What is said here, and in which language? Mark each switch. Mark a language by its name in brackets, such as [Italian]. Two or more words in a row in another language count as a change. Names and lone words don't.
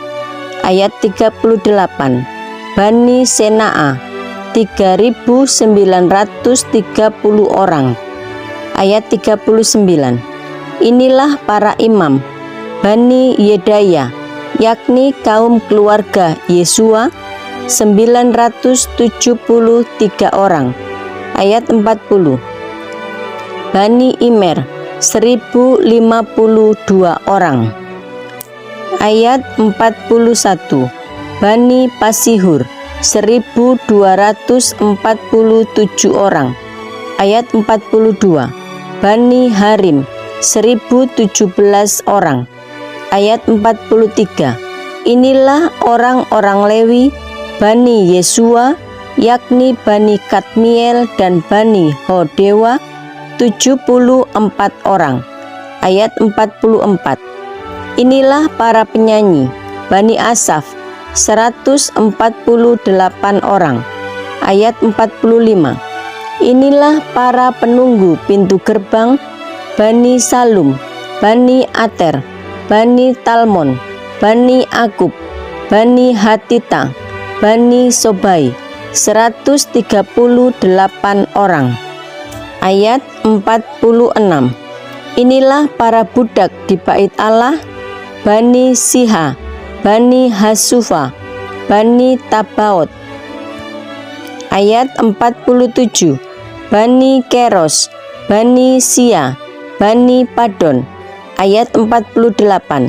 [Indonesian] Ayat 38. Bani Senaa 3930 orang. Ayat 39. Inilah para imam Bani Yedaya, yakni kaum keluarga Yesua 973 orang. Ayat 40. Bani Imer 1052 orang. Ayat 41. Bani Pasihur 1247 orang. Ayat 42. Bani Harim 1017 orang. Ayat 43. Inilah orang-orang Lewi Bani Yesua, yakni Bani Kadmiel dan Bani Hodewa 74 orang. Ayat 44. Inilah para penyanyi Bani Asaf 148 orang. Ayat 45. Inilah para penunggu pintu gerbang Bani Salum, Bani Ater, Bani Talmon, Bani Akub, Bani Hatita, Bani Sobai 138 orang. Ayat 46. Inilah para budak di bait Allah Bani Siha, Bani Hasufa, Bani Tabaot. Ayat 47. Bani Keros, Bani Sia, Bani Padon. Ayat 48.